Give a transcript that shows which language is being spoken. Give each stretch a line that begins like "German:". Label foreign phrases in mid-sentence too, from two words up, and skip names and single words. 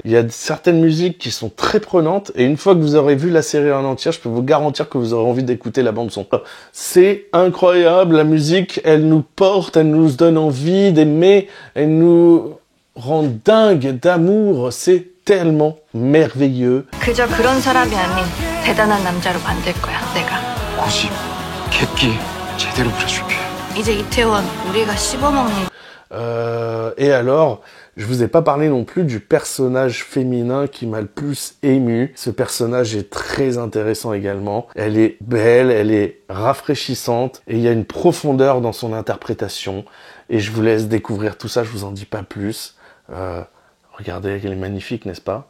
French: Il y a certaines musiques qui sont très prenantes et une fois que vous aurez vu la série en entière, je peux vous garantir que vous aurez envie d'écouter la bande son. C'est incroyable, la musique, elle nous porte, elle nous donne envie d'aimer, elle nous rend dingue d'amour. C'est tellement merveilleux.
Korean: 그저 그런 사람이 아닌 대단한 남자로 만들 거야, 내가. 고집, 객기 제대로 부려줄게. 이제 이태원 우리가 씹어먹는.
French: Et alors, je vous ai pas parlé non plus du personnage féminin qui m'a le plus ému. Ce personnage est très intéressant également. Elle est belle, elle est rafraîchissante et il y a une profondeur dans son interprétation. Et je vous laisse découvrir tout ça, je vous en dis pas plus. Regardez, elle est magnifique, n'est-ce pas?